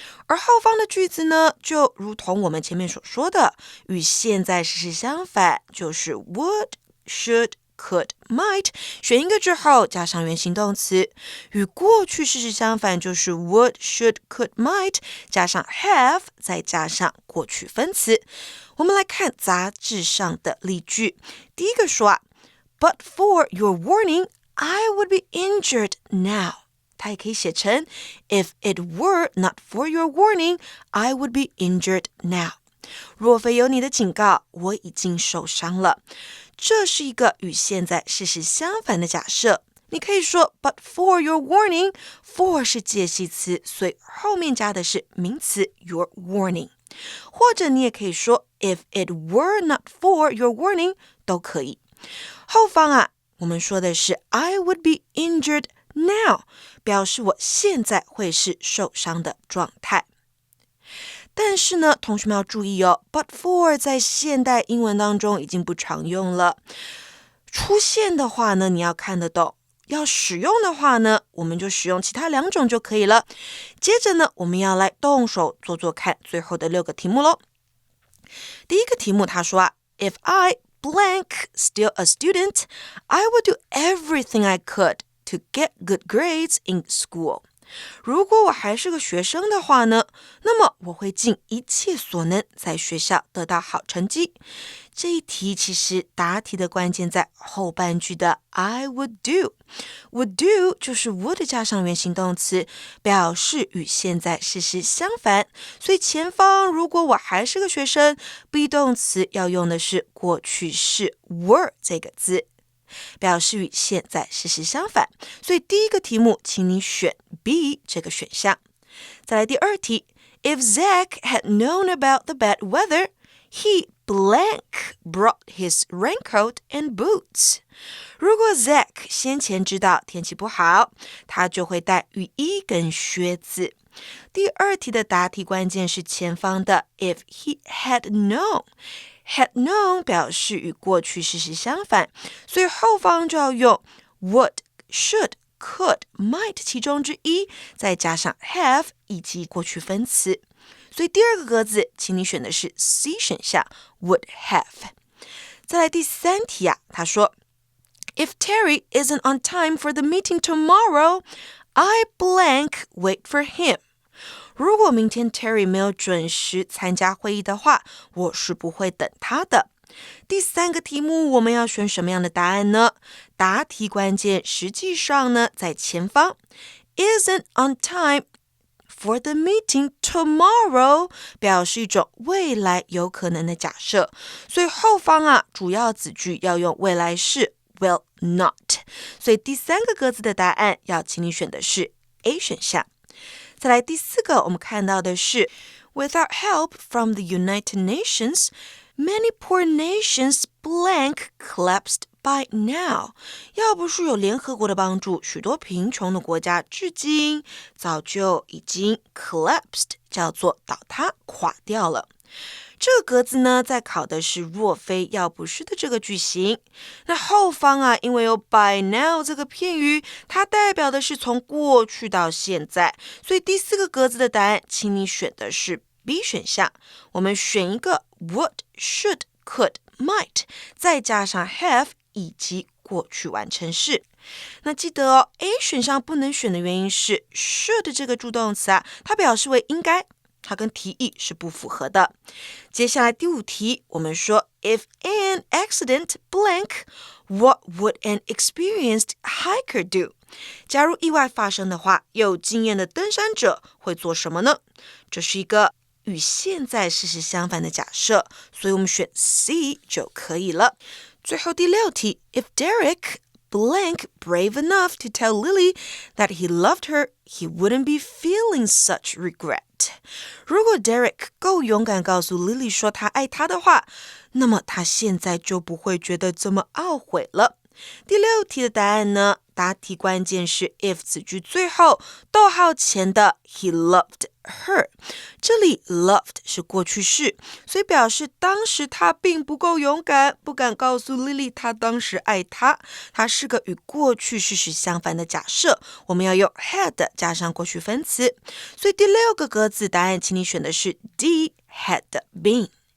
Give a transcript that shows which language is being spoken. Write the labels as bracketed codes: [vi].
[zh] 而后方的句子呢，就如同我们前面所说的，与现在事实相反，就是 [en] would, should, could, might [zh] 选一个之后加上原形动词，与过去事实相反就是 [en] would, should, could, might [zh] 加上 have 再加上过去分词。我们来看杂志上的例句。第一个说 [en] But for your warning, I would be injured now. [zh] 它也可以写成 [en] If it were not for your warning, I would be injured now. [zh] 若非有你的警告，我已经受伤了。这是一个与现在事实相反的假设。你可以说 [en] But for your warning, [zh] for 是介系词，所以后面加的是名词 [en] your warning。 [zh] 或者你也可以说 [en] If it were not for your warning [zh] 都可以。后方我们说的是 [en] I would be injured now [zh] 表示我现在会是受伤的状态。但是呢，同学们要注意 [en] But for [zh] 在现代英文当中已经不常用了。出现的话呢，你要看得懂。要使用的话呢，我们就使用其他两种就可以了。接着呢，我们要来动手做做看最后的6个题目咯。第一个题目他说 [en] If I blank still a student, I would do everything I could to get good grades in school. [zh] 如果我还是个学生的话呢，那么我会尽一切所能在学校得到好成绩。这一题其实答题的关键在后半句的 [en] I would do. Would do [zh] 就是 would 加上原形动词，表示与现在事实相反。所以前方如果我还是个学生， be 动词要用的是过去式 were 这个字，表示与现在事实相反。所以第一个题目请你选 B 这个选项。再来第二题 [en] If Zach had known about the bad weather, he blank brought his raincoat and boots. [zh] 如果 Zach 先前知道天气不好，他就会带雨衣跟靴子。第二题的答题关键是前方的 [en] If he had known。 Had known [zh] 表示与过去事实相反，所以后方就要用 [en] would, should, could, might [zh] 其中之一，再加上 have 以及过去分词。所以第二个格子请你选的是 C 选项 [en] would have。 [zh] 再来第三题他说 [en] If Terry isn't on time for the meeting tomorrow, I blank wait for him。 [zh] 如果明天 Terry 没有准时参加会议的话，我是不会等他的。第三个题目我们要选什么样的答案呢？答题关键实际上呢在前方 [en] isn't on time for the meeting tomorrow [zh] 表示一种未来有可能的假设，所以后方主要子句要用未来式 [en] will not， [zh] 所以第三个格子的答案要请你选的是 A 选项。再来第四个我们看到的是 [en] Without help from the United Nations, many poor nations blank collapsed by now. [zh] 要不是有联合国的帮助，许多贫穷的国家至今早就已经 collapsed 叫做倒塌垮掉了。这个格子呢在考的是若非要不是的这个句型。那后方因为有 [en] by now [zh] 这个片语，它代表的是从过去到现在，所以第四个格子的答案请你选的是 B 选项。我们选一个 [en] would, should, could, might [zh] 再加上 have 以及过去完成式。那记得A 选项不能选的原因是 should 这个助动词它表示为应该，它跟题意是不符合的。接下来第五题我们说 [en] If an accident blank, what would an experienced hiker do? [zh] 假如意外发生的话，有经验的登山者会做什么呢？这是一个与现在事实相反的假设，所以我们选 C 就可以了。最后第六题 [en] If Derek blank brave enough to tell Lily that he loved her, he wouldn't be feeling such regret. [zh] 如果 Derek 够勇敢告诉 Lily 说他爱她的话，那么他现在就不会觉得这么懊悔了。第六题的答案呢，答题关键是 if 子句最后逗号前的 [en] he loved her， [zh] 这里 loved 是过去式，所以表示当时他并不够勇敢，不敢告诉 Lily 他当时爱她，它是个与过去事实相反的假设，我们要用 had 加上过去分词，所以第六个格子答案请你选的是 D [en] had been。